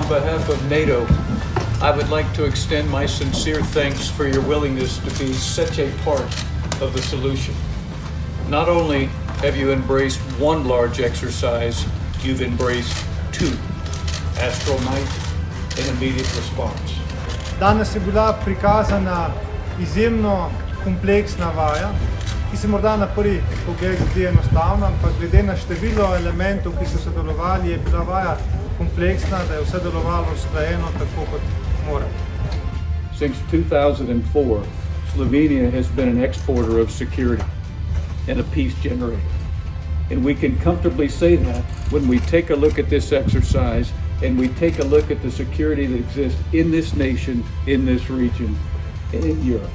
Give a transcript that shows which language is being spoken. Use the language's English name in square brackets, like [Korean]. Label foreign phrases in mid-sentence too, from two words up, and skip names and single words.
[English] behalf of NATO, I would like to extend my sincere thanks for your willingness to be such a part of the solution. Not only have you embraced one large exercise, you've embraced two: Astromite and Immediate Response. [Slovenian] Danes je bila prikazana izjemno kompleksna vaja, ki se morda na prvi pogled zdi enostavna, ampak glede na število elementov, ki so sodelovali, je bila vaja kompleksna, da je vse delovalo usklajeno tako, kot mora. [English] Since 2004, Slovenia has been an exporter of security and a peace generator. And we can comfortably say that when we take a look at this exercise and we take a look at the security that exists in this nation, in this region, and in Europe.